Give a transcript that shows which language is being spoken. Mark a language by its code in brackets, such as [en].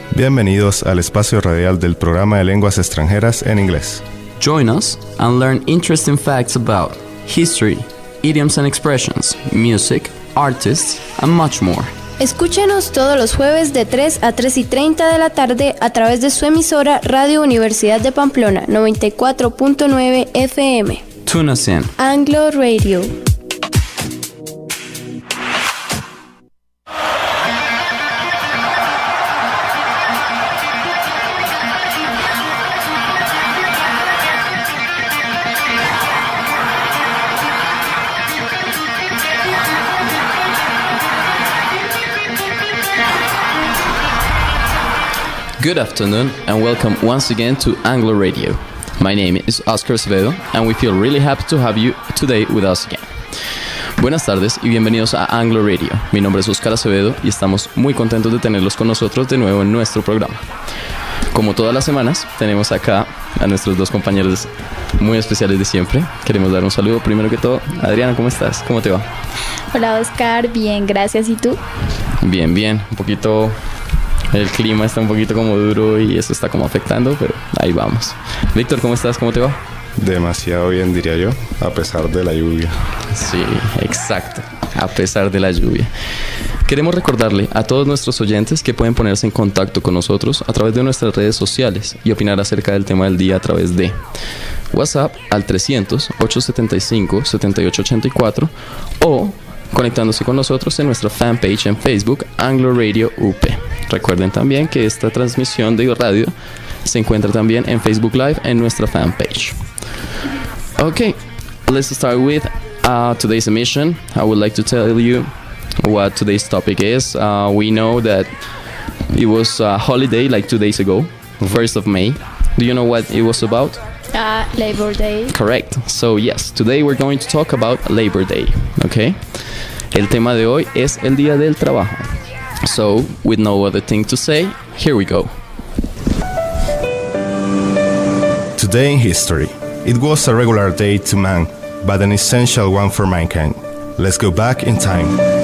[es] Bienvenidos al espacio radial del programa de lenguas extranjeras en inglés. [en] Join us and learn interesting facts about history, idioms and expressions, music, artists, and much more. [es] Escúchenos todos los jueves de 3 a 3:30 de la tarde a través de su emisora Radio Universidad de Pamplona 94.9 FM. [en] Tune us in. Anglo Radio. Good afternoon and welcome once again to Anglo Radio. My name is Oscar Acevedo and we feel really happy to have you today with us again. [es] Buenas tardes y bienvenidos a Anglo Radio. Mi nombre es Oscar Acevedo y estamos muy contentos de tenerlos con nosotros de nuevo en nuestro programa. Como todas las semanas, tenemos acá a nuestros dos compañeros muy especiales de siempre. Queremos dar un saludo primero que todo. Adriana, ¿cómo estás? ¿Cómo te va? Hola Oscar, bien, gracias. ¿Y tú? Bien, un poquito... El clima está un poquito como duro y eso está como afectando, pero ahí vamos. Víctor, ¿cómo estás? ¿Cómo te va? Demasiado bien, diría yo, a pesar de la lluvia. Sí, exacto, a pesar de la lluvia. Queremos recordarle a todos nuestros oyentes que pueden ponerse en contacto con nosotros a través de nuestras redes sociales y opinar acerca del tema del día a través de WhatsApp al 300-875-7884 o conectándose con nosotros en nuestra fanpage en Facebook, Anglo Radio UP. Recuerden también que esta transmisión de radio se encuentra también en Facebook Live en nuestra fanpage. [en] Okay, let's start with today's emission. I would like to tell you what today's topic is. We know that it was a holiday like 2 days ago, 1st of May. Do you know what it was about? Labor Day. Correct. So yes, today we're going to talk about Labor Day, okay? [es] El tema de hoy es el Día del Trabajo. [en] So, with no other thing to say, here we go. Today in history. It was a regular day to man, but an essential one for mankind. Let's go back in time.